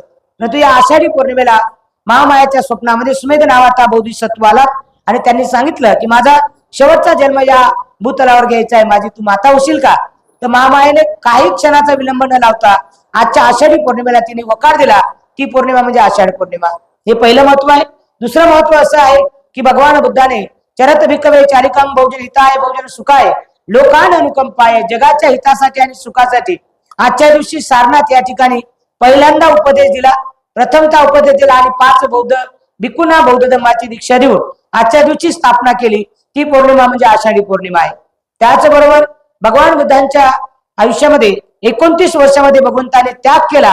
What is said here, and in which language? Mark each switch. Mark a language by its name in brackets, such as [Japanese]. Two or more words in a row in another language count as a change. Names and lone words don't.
[Marathi] परंतु या आषाढी पौर्णिमेला महामायाच्या स्वप्नामध्ये सुमेध नावाचा बोधिसत्व आला आणि त्यांनी सांगितलं की माझा शेवटचा जन्म या भूतलावर घ्यायचा आहे, माझी तू माता होशील का? तर महामायेने काही क्षणाचा विलंब न लावता आजच्या आषाढी पौर्णिमेला तिने वकार दिला। ती पौर्णिमा म्हणजे आषाढी पौर्णिमा। हे पहिलं महत्व आहे। दुसरं महत्व असं आहे की भगवान बुद्धाने [Pali] चरत भिक्खवे चारिकम बहुजन हिताय बहुजन सुखाय लोकान अनुकंपाय, [Marathi] जगाच्या हितासाठी आणि सुखासाठी आजच्या दिवशी सारनाथ या ठिकाणी पहिल्यांदा उपदेश दिला। प्रथमतः उपदेश दिला आणि 5 बौद्ध भिक्खूंना बौद्ध धर्माची दीक्षा देऊन आजच्या दिवशी स्थापना केली। ती पौर्णिमा म्हणजे आषाढी पौर्णिमा आहे। त्याचबरोबर भगवान बुद्धांच्या आयुष्यामध्ये 29 वर्षामध्ये भगवंताने त्याग केला।